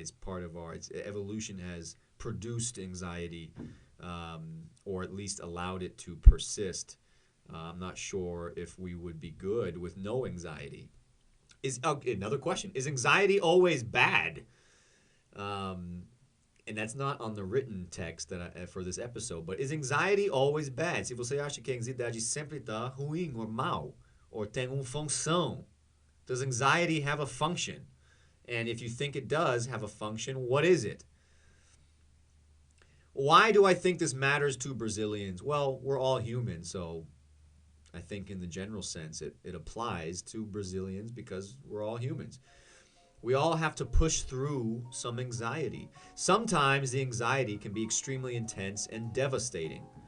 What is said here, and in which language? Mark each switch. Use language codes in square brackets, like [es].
[en] It's part of evolution has produced anxiety, or at least allowed it to persist. I'm not sure if we would be good with no anxiety. Another question. Is anxiety always bad? And that's not on the written text for this episode, but is anxiety always bad? [pt] Se você acha que a ansiedade sempre está ruim ou mal, ou tem uma função, [en] does anxiety have a function? And if you think it does have a function, what is it? Why do I think this matters to Brazilians? Well, we're all human, so I think in the general sense it applies to Brazilians because we're all humans. We all have to push through some anxiety. Sometimes the anxiety can be extremely intense and devastating.